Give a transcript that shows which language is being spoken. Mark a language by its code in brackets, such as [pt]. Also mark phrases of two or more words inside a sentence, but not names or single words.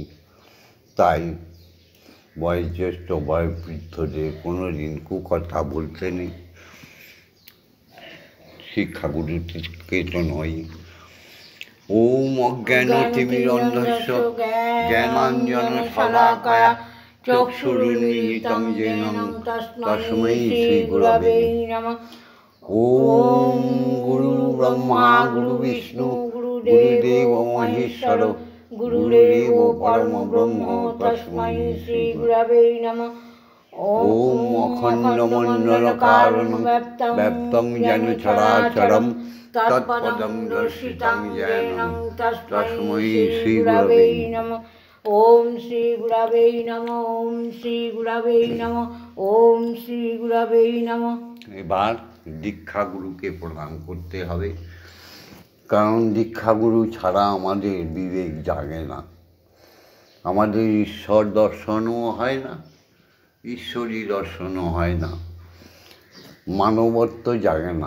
[bn] তাই বয়োজ্যেষ্ঠ বয়োবৃদ্ধদের কোনো দিন কুকথা বলতে নেই, শিক্ষাগুরুকে তো নয়। [sa] ওম অজ্ঞানতিমিরন্ধস্য জ্ঞানাঞ্জন শলাকায়া চক্ষুরুন্মিলিতং येन তস্मै শ্রীগুরবে নমঃ। ওম গুরু ব্রহ্মা গুরু বিষ্ণু গুরুদেব মহেশ্বর গুরুরেব পরম ব্রহ্ম তস্मै শ্রীগুরবে নমঃ। ওম অখণ্ডমণ্ডলকারণং ব্যপ্তং যেন চরাচরম তৎপদং দর্শিতং येन তস্मै শ্রীগুরবে নমঃ। ওম শ্রী গুরবে নমঃ। ওম শ্রী গুরবে নমঃ। ওম শ্রী গুরবে নমঃ। [bn] এবার দীক্ষাগুরুকে প্রণাম করতে হবে, কারণ দীক্ষাগুরু ছাড়া আমাদের বিবেক জাগে না, আমাদের ঈশ্বর দর্শনও হয় না, ঈশ্বরী দর্শনও হয় না, মানবত্ব জাগে না।